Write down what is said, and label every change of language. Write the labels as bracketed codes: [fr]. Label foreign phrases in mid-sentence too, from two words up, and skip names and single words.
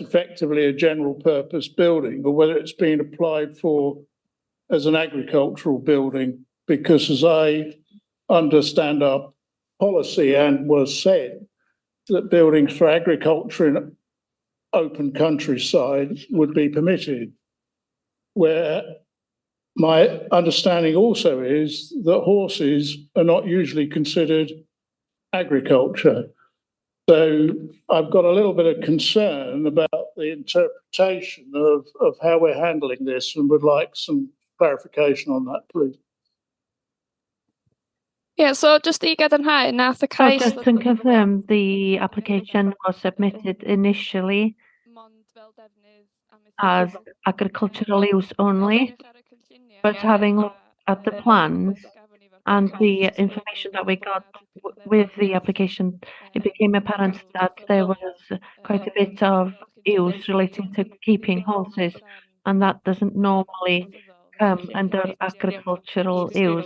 [en] effectively a general purpose building or whether it's being applied for as an agricultural building, because as I understand our policy and was said, that buildings for agriculture in open countryside would be permitted, where my understanding also is that horses are not usually considered agriculture. So I've got a little bit of concern about the interpretation of how we're handling this and would like some clarification on that, please. Yeah, so just [cy] i gadarnhau, nath y [en] So [cy] cais... [en] just to confirm, the application was submitted initially as agricultural use only, but having looked at the plans and the information that we got with the application, it became apparent that there was quite a bit of use relating to keeping horses, and that doesn't normally come under agricultural use.